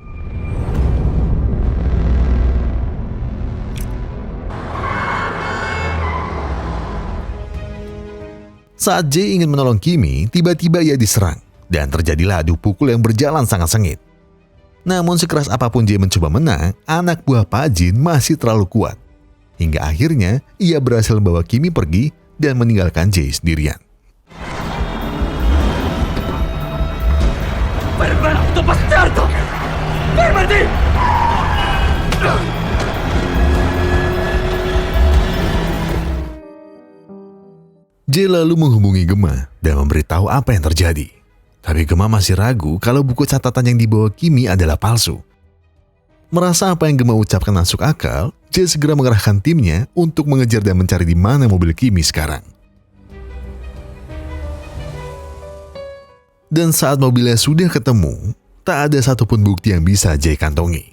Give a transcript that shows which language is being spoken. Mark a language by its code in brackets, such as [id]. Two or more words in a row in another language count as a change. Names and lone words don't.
[id] Saat Jay ingin menolong Kimi, tiba-tiba ia diserang dan terjadilah adu pukul yang berjalan sangat sengit. Namun sekeras apapun Jay mencoba menang, anak buah Pak Jin masih terlalu kuat. Hingga akhirnya ia berhasil membawa Kimi pergi dan meninggalkan Jay sendirian. [it] Fermati, bastardo! Fermati! [id] Jay lalu menghubungi Gema dan memberitahu apa yang terjadi. Tapi Gema masih ragu kalau buku catatan yang dibawa Kimi adalah palsu. Merasa apa yang Gema ucapkan masuk akal, Jay segera mengerahkan timnya untuk mengejar dan mencari di mana mobil Kimi sekarang. Dan saat mobilnya sudah ketemu, tak ada satupun bukti yang bisa Jay kantongi.